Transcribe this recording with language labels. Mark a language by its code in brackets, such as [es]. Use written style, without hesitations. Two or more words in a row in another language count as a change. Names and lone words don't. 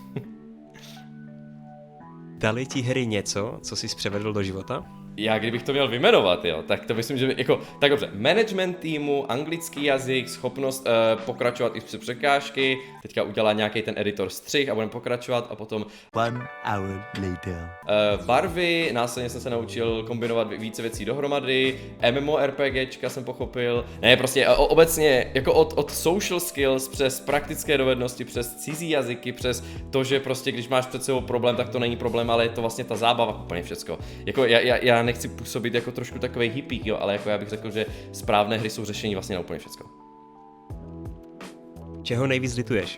[cs] Dali ti hry něco, co jsi převedl do života? Já kdybych to měl vyjmenovat, jo, tak to myslím, že jako, tak dobře, management týmu, anglický jazyk, schopnost pokračovat i přes překážky, teďka udělá nějaký ten editor střih a budeme pokračovat a potom [en] 1 hour later. [cs] Barvy, následně jsem se naučil kombinovat více věcí dohromady, MMORPGčka jsem pochopil, ne prostě obecně jako od [en] social skills [cs] přes praktické dovednosti, přes cizí jazyky, přes to, že prostě když máš před sebou problém, tak to není problém, ale je to vlastně ta zábava, úplně všecko. Jako já nechci působit jako trošku takovej hippie, jo, ale jako já bych řekl, že správné hry jsou řešení vlastně na úplně všecko. Čeho nejvíc lituješ?